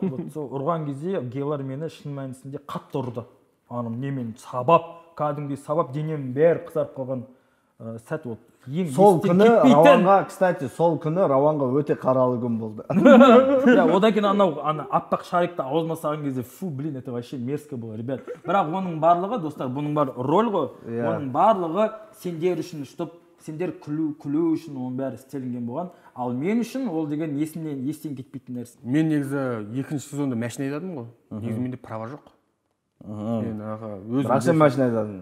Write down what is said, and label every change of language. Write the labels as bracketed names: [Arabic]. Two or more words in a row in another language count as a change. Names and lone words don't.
[Kazakh] Сол ұрған кезде гейлар мені шын мәнісінде қатты ұрды. Немен сабап, кәдімгідей сабап, денем бәрі қызарып қалған сәт болды. Сол күні Рауанға, кстати, сол күні Рауанға өте қаралы күн болды. Одан кейін аппақ шарикті аузыма салған кезде, [Russian] фу, блин, это вообще мерзко было, ребят. [Kazakh] Бірақ оның барлығы, достар, бұның бар роль ғой. Оның барлығы сендер үшін ұштып, сендер күлу үшін оның бәрі істелінген болған. Ал мен үшін ол деген естен кетпейтін нәрсе. Мен негізі екінші сезонда машина айдадым ғой. Негізі менде права жоқ. Бірақ сен машина айдадың?